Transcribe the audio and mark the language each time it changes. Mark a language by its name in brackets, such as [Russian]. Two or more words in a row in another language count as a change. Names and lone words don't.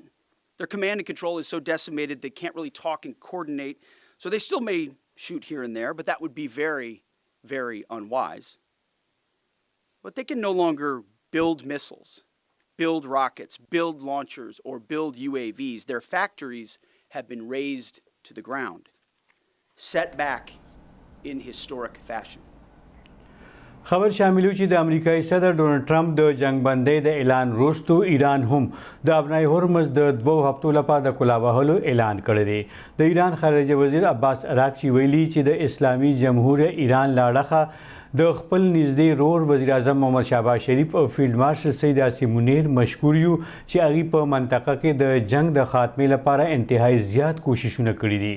[English] Their command and control is so decimated they can't really talk and coordinate, so they still may shoot here and there, but that would be very, very unwise. But they can no longer build missiles, build rockets, build launchers, or build UAVs. Their factories have been razed to the ground, set back in historic fashion. [Pashto] خبر شاملو چې د امریکایي صدر ډونلډ ټرمپ د جنگ بندۍ د اعلان وروسته ایران هم د ابنای هرمز د 2 هفتو لپاره د کلا وهلو اعلان کړی دی. د ایران خارجه وزیر عباس عراقچي ویلي چې د اسلامي جمهوریت ایران لاړخه د خپل نږدې رور وزیر اعظم محمد شهباز شریف او فیلډ مارشل سید عاصم منیر مشکور یو چې هغه په منطقه کې د جنگ د خاتمې لپاره انتهایی زیات کوششونه کړي دي.